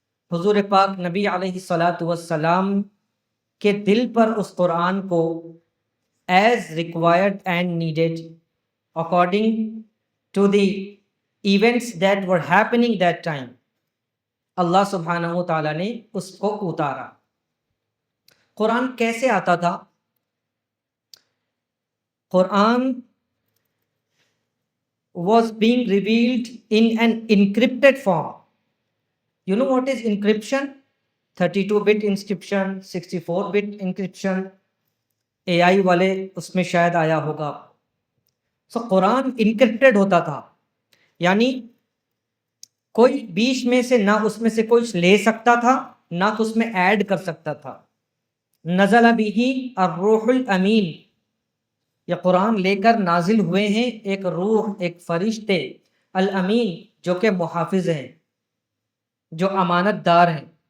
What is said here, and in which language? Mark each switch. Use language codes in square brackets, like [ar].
[ur] حضور پاک نبی علیہ الصلاۃ والسلام کے دل پر اس قرآن کو [en] as required and needed according to the events that were happening that time, [ur] اللہ سبحانہ و تعالیٰ نے اس کو اتارا۔ قرآن کیسے آتا تھا؟ قرآن [en] was being revealed in an encrypted form. You know what is encryption? 32-bit encryption, 64-bit encryption. [ur] AI والے اس میں شاید آیا ہوگا۔ قرآن انکرپٹڈ ہوتا تھا، یعنی کوئی بیچ میں سے نہ اس میں سے کوئی لے سکتا تھا نہ اس میں ایڈ کر سکتا تھا۔ [ar] نزل بہ الروح الامین، [ur] یہ قرآن لے کر نازل ہوئے ہیں ایک روح، ایک فرشتے الامین، جو کہ محافظ ہیں، جو امانت دار ہیں۔